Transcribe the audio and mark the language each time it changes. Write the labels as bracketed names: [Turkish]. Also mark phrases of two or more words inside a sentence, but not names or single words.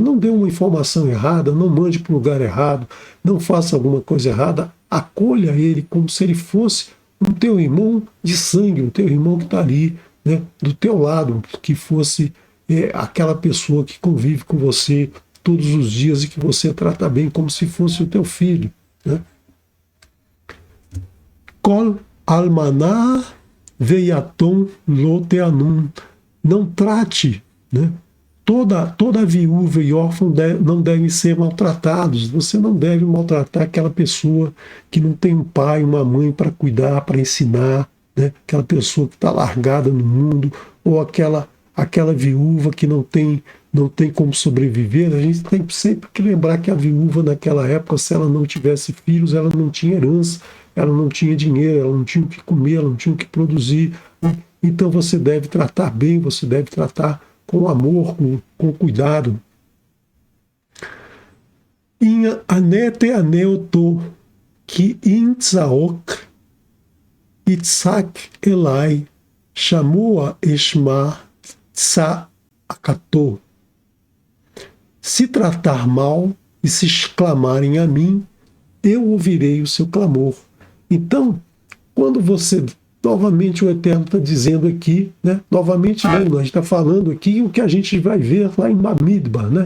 [Portuguese] Não dê uma informação errada, não mande para o lugar errado, não faça alguma coisa errada, acolha ele como se ele fosse um teu irmão de sangue, um teu irmão que está ali, né, do teu lado, que fosse aquela pessoa que convive com você todos os dias e que você trata bem como se fosse o teu filho, né? [Hebrew] כל אלמנה ויתום לא תענון. [Portuguese] Não trate, né? Toda viúva e órfão não devem ser maltratados. Você não deve maltratar aquela pessoa que não tem um pai, uma mãe para cuidar, para ensinar, né? Aquela pessoa que está largada no mundo, ou aquela viúva que não tem como sobreviver. A gente tem sempre que lembrar que a viúva naquela época, se ela não tivesse filhos, ela não tinha herança, ela não tinha dinheiro, ela não tinha o que comer, ela não tinha o que produzir. Então você deve tratar bem, você deve tratar com amor, com cuidado. [Hebrew] אם ענה תענה אתו כי אם צעק יצעק אלי שמע אשמע צעקתו. [Portuguese] Se tratar mal e se exclamarem a mim, eu ouvirei o seu clamor. Então, quando você... Novamente o Eterno está dizendo aqui, né? Novamente não, a gente está falando aqui o que a gente vai ver lá em Bamidbar, né?